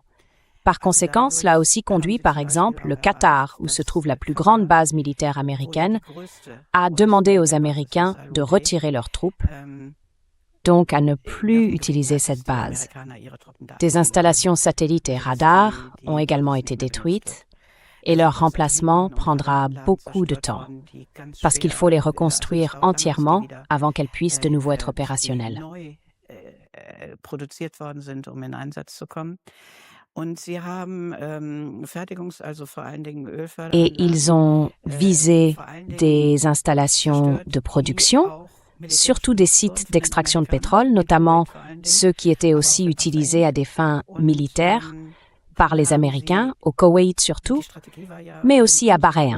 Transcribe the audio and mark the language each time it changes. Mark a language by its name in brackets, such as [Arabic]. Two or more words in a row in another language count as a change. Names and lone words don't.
[French] Par conséquent, cela a aussi conduit, par exemple, le Qatar, où se trouve la plus grande base militaire américaine, à demander aux Américains de retirer leurs troupes, donc à ne plus utiliser cette base. Des installations satellites et radars ont également été détruites, et leur remplacement prendra beaucoup de temps, parce qu'il faut les reconstruire entièrement avant qu'elles puissent de nouveau être opérationnelles. [German] Produziert worden sind, in Einsatz zu kommen. Und sie haben also vor allen Dingen [French] Et ils ont visé des installations de production, surtout des sites d'extraction de pétrole, notamment ceux qui étaient aussi utilisés à des fins militaires par les Américains, au Koweït surtout, mais aussi à Bahreïn.